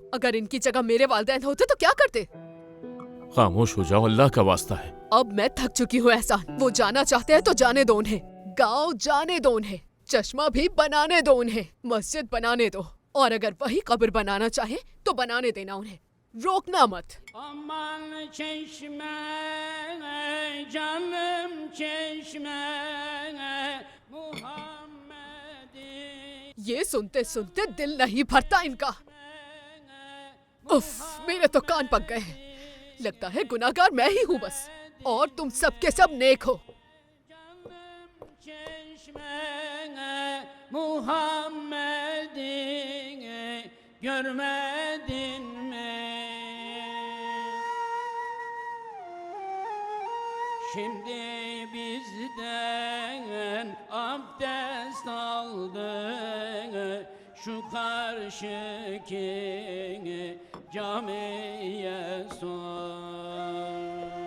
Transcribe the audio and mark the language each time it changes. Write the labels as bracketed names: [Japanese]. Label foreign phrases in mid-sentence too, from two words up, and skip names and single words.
[Hindi] अगर इनकी जगह मेरे वालिदैन होते तो क्या करते? खामोश हो जाओ, अल्लाह का वास्ता है। अब मैं थक चुकी हूँ एहसान। वो जाना चाहते हैं तो जाने दो उन्हें। गांव जाने दो उन्हें। चश्मा भी बनाने दो उन्हें। मस्जिद बनाने दो। और अगर वही कब्र बनाना चाहे तो बनाने देना उन्हें। रोकना मत। [Turkish] Aman çeşme, canım çeşme, Muhammed'i. [Hindi] ये सुनते सुनते दिल नहीं भरता इनका। उफ, मेरे तो कान पक गए हैं। लगता है गुनाहगार मैं ही हूँ बस, और तुम सब के सब नेक हो। [Turkish] Muhammed'i görmedin mi? Şimdi bizden abdest aldı şu karşıki camiye sor.